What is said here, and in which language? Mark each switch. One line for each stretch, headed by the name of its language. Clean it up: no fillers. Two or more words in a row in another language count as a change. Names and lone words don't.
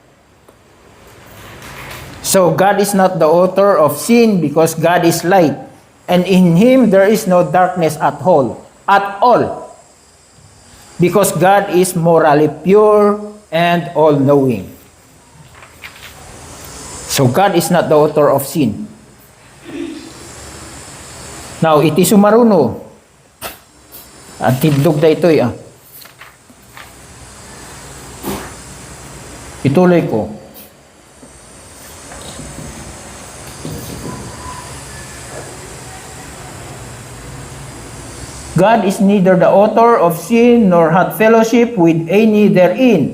English: So God is not the author of sin because God is light, and in him there is no darkness at all. Because God is morally pure and all-knowing. So God is not the author of sin. Now,
Iloko: iti sumaruno. At tidlog da ito Ituloy ko.
English: God is neither the author of sin nor hath fellowship with any therein.